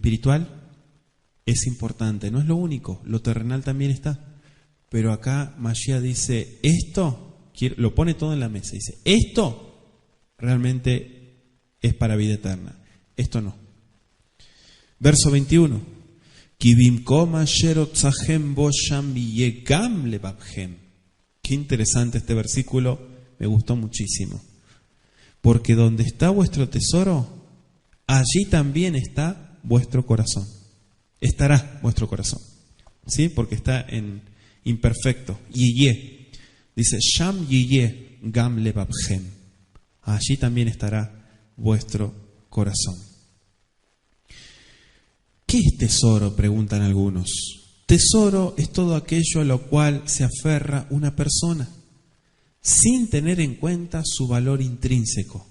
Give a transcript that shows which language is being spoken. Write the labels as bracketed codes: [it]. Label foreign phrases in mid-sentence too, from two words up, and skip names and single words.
[es] Lo espiritual es importante, no es lo único, lo terrenal también está. Pero acá Mashiach dice, esto, lo pone todo en la mesa, dice, esto realmente es para vida eterna, esto no. Verso 21, [he] Ki bimkom asher otzachem bo sham yegam lebabhem. [es] Qué interesante este versículo, me gustó muchísimo. Porque donde está vuestro tesoro, allí también está vuestro corazón. Estará vuestro corazón. ¿Sí? Porque está en imperfecto. Yeye. Dice, [he] Sham yeye gam lebabhem. [es] Allí también estará vuestro corazón. ¿Qué es tesoro?, preguntan algunos. Tesoro es todo aquello a lo cual se aferra una persona, sin tener en cuenta su valor intrínseco.